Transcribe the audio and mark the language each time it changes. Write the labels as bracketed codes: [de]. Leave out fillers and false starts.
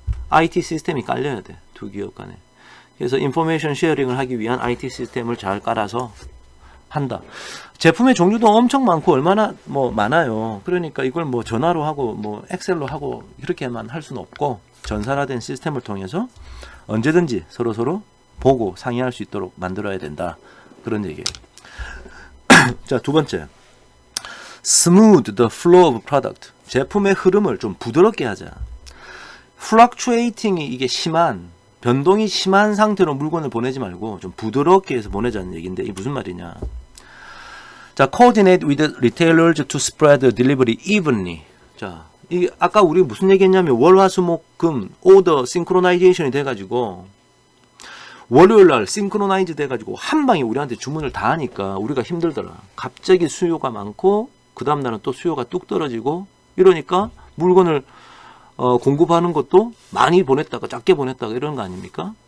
[ko] IT 시스템이 깔려야 돼. 두 기업 간에. 그래서 인포메이션 쉐어링을 하기 위한 IT 시스템을 잘 깔아서 한다. 제품의 종류도 엄청 많고 얼마나 많아요. 그러니까 이걸 전화로 하고 엑셀로 하고 이렇게만 할 수는 없고 전산화된 시스템을 통해서 언제든지 서로 보고 상의할 수 있도록 만들어야 된다. 그런 얘기예요. 자, 두 번째. [en] Smooth the flow of product. [ko] 제품의 흐름을 좀 부드럽게 하자. Fluctuating이 이게 변동이 심한 상태로 물건을 보내지 말고 좀 부드럽게 해서 보내자는 얘기인데 이게 무슨 말이냐. [en] 자, coordinate with retailers to spread the delivery evenly. [ko] 자, 이게 아까 우리 무슨 얘기했냐면 월화수목금 오더 싱크로나이제이션이 돼가지고 월요일날 싱크로나이즈 돼가지고 한 방에 우리한테 주문을 다 하니까 우리가 힘들더라. 갑자기 수요가 많고 그 다음날은 또 수요가 뚝 떨어지고 이러니까 물건을 공급하는 것도 많이 보냈다가 작게 보냈다가 이런 거 아닙니까?